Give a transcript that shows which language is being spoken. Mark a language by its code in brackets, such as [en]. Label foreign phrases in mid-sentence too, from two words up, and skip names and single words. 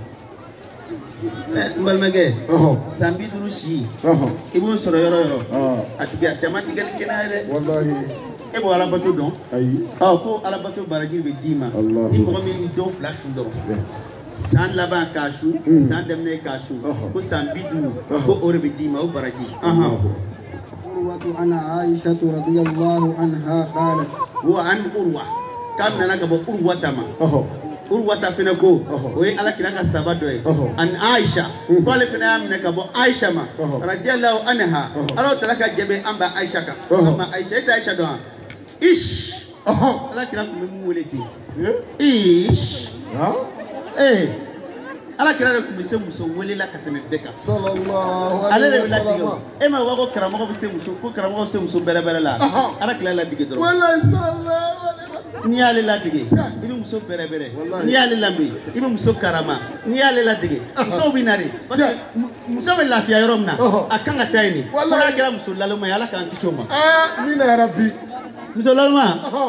[bm] n balimakɛ san 50 si i b'o sɔrɔ yɔrɔ yɔrɔ a caman tɛ kɛ ni kɛnɛya ye dɛ. e b'o alabato dɔn ko alabato baraji bɛ d'i ma ni mɔgɔ min don fila su dɔrɔn san laban k'a su san daminɛ k'a su ko san 50 ko o de bɛ d'i ma o baraji. [ar] عروة عن عائشة رضي الله عنها قالت [bm] wa an urwa kam nana ka bɔ urwata ma urwata fana ko o ye ala kira ka saba dɔ ye an aisha ko ale fana y'a minɛ ka bɔ aisha ma [ar] رضي الله عنها [bm] ala taala ka jɛbɛ an ba aisha kan amma aisha e tɛ aisha dɔn ish ala kira kun bɛ mun wele ten ish ala kira de kun bɛ se muso wele la ka tɛmɛ bɛɛ kan ale de bɛ latigɛ o e ma wa ko karamɔgɔ bɛ se muso ko karamɔgɔ bɛ se muso bɛrɛbɛrɛ la ala kira latigɛ dɔrɔn n'i y'ale latigɛ i bɛ muso bɛrɛbɛrɛ n'i y'ale lamɛn i bɛ muso karama n'i y'ale latigɛ musow bɛ na de [fr] parce que [bm] muso bɛ lafiya yɔrɔ min na a kan ka taa yen de fo n'a kɛra muso laloma ye ala k'an kisi o ma.